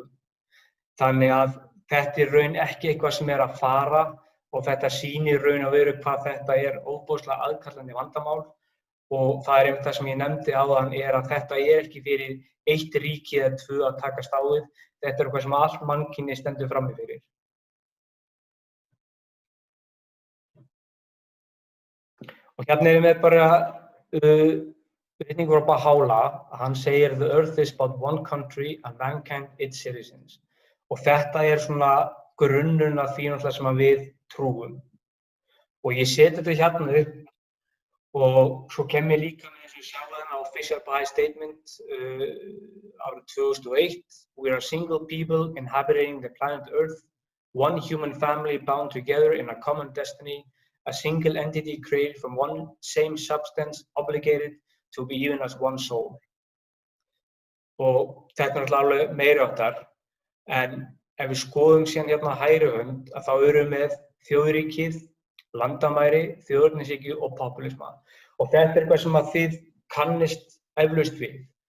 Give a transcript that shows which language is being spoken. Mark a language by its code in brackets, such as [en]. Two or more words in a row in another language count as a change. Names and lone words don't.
[is] Þannig að þetta er raun ekki eitthvað sem er að fara og þetta sýnir raun og veru hvað þetta er ofboðslega aðkallandi vandamál og það er einmitt það sem ég nefndi áðan er að þetta er ekki fyrir eitt ríki eða tvö að takast á við. Þetta er eitthvað sem allt mannkynið stendur frammi fyrir. Og hérna er með bara ritningur á Baha'u'lláh, hann segir [en] the earth is but one country and mankind its citizens. [is] Og þetta er svona grunnurinn af því náttúrulega sem við trúum. Og ég seti þetta hérna upp og svo kem ég líka með þessu sjálfan [en] official Baha'i statement [is] árið 2001. [en] We are a single people inhabiting the planet Earth, one human family bound together in a common destiny, a single entity created from one same substance, obligated to be even as one soul. [is] Og þetta er alveg meiri áttar, en ef við skoðum síðan hérna hægri hönd, að þá erum við með þjóðríkið, landamæri, þjóðernishyggju og popúlisma. Og þetta er eitthvað sem að þið kannist eflaust við.